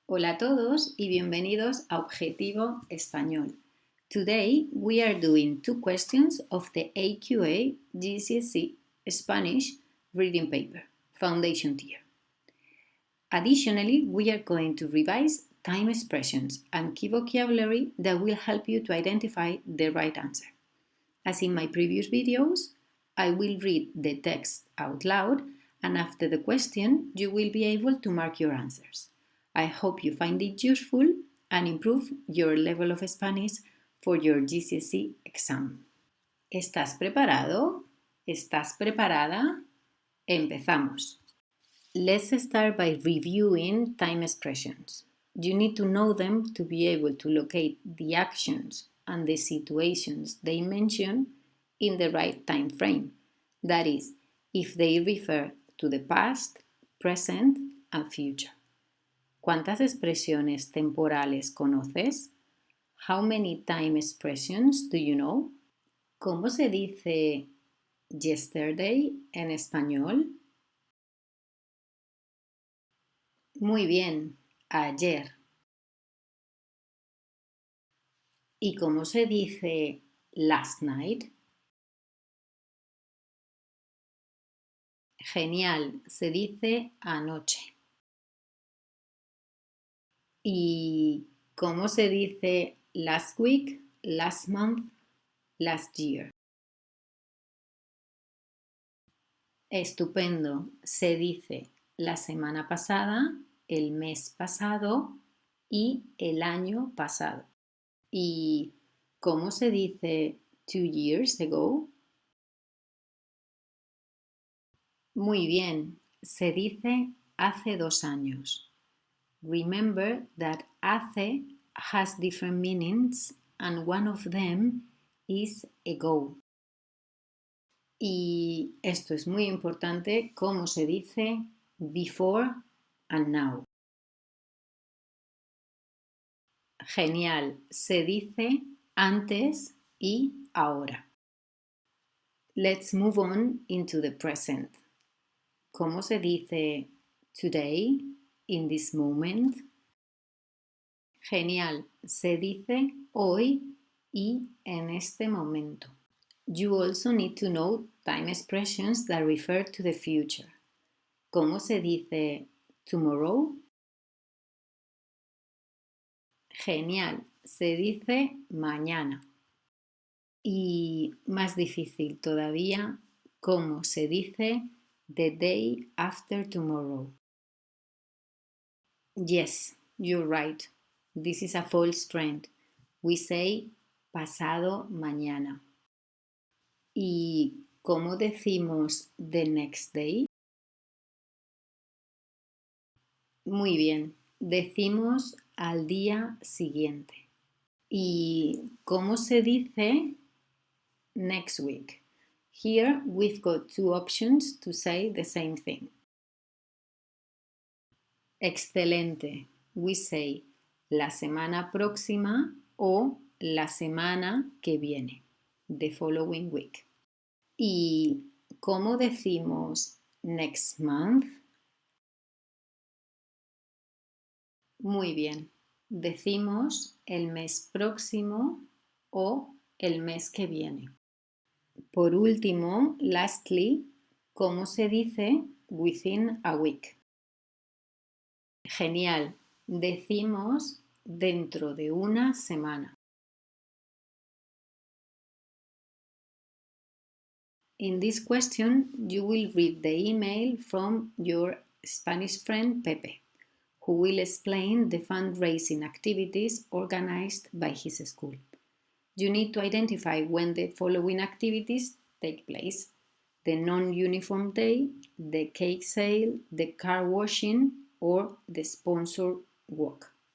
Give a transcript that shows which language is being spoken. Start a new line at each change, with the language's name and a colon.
Spanish: Hola a todos y bienvenidos a Objetivo Español.
English: Today we are doing two questions of the AQA GCSE Spanish Reading Paper, Foundation Tier. Additionally, we are going to revise time expressions and key vocabulary that will help you to identify the right answer. As in my previous videos, I will read the text out loud, and after the question, you will be able to mark your answers. I hope you find it useful and improve your level of Spanish for your GCSE exam.
Spanish: ¿Estás preparado? ¿Estás preparada? Empezamos.
English: Let's start by reviewing time expressions. You need to know them to be able to locate the actions and the situations they mention in the right time frame. That is, if they refer to the past, present, and future.
Spanish: ¿Cuántas expresiones temporales conoces?
English: How many time expressions do you know?
Spanish: ¿Cómo se dice yesterday en español? Muy bien, ayer. ¿Y cómo se dice
English: last night?
Spanish: Genial, se dice anoche. ¿Y cómo se dice
English: last week, last month, last year?
Spanish: Estupendo, se dice la semana pasada, el mes pasado y el año pasado. ¿Y cómo se dice
English: 2 years ago?
Spanish: Muy bien, se dice hace 2 años.
English: Remember that hace has different meanings and one of them is ago.
Spanish: Y esto es muy importante, cómo se dice
English: before and now.
Spanish: Genial, se dice antes y ahora.
English: Let's move on into the present.
Spanish: ¿Cómo se dice
English: today, in this moment?
Spanish: Genial, se dice hoy y en este momento.
English: You also need to know time expressions that refer to the future.
Spanish: ¿Cómo se dice tomorrow? Genial, se dice mañana. Y más difícil todavía, ¿cómo se dice
English: the day after tomorrow? Yes, you're right. This is a false trend. We say
Spanish: pasado mañana. ¿Y cómo decimos
English: the next day?
Spanish: Muy bien, decimos al día siguiente. ¿Y cómo se dice
English: next week? Here we've got two options to say the same thing.
Spanish: Excelente.
English: We say
Spanish: la semana próxima o la semana que viene.
English: The following week.
Spanish: ¿Y cómo decimos
English: next month?
Spanish: Muy bien. Decimos el mes próximo o el mes que viene. Por último,
English: lastly,
Spanish: ¿cómo se dice
English: within a week?
Spanish: Genial. Decimos dentro de una semana.
English: In this question, you will read the email from your Spanish friend Pepe, who will explain the fundraising activities organized by his school. You need to identify when the following activities take place: the non-uniform day, the cake sale, the car washing or the sponsored walk.